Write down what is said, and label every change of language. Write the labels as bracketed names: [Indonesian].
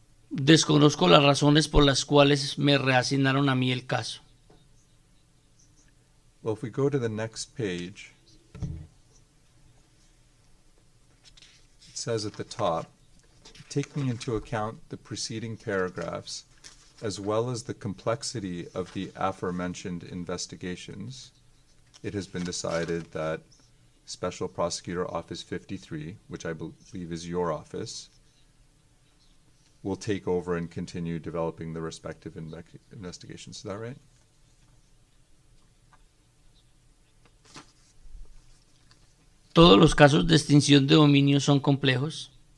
[Spanish] Desconozco las razones por las cuales me reasignaron a mí el caso. [English] Well, if we go to the next page, it says at the top, taking into account the preceding paragraphs, as well as the complexity of the aforementioned investigations, it has been decided that Special Prosecutor Office 53, which I believe is your office, will take over and continue developing the respective investigations. Is that right? [Spanish] Todos los casos de extinción de dominio son complejos.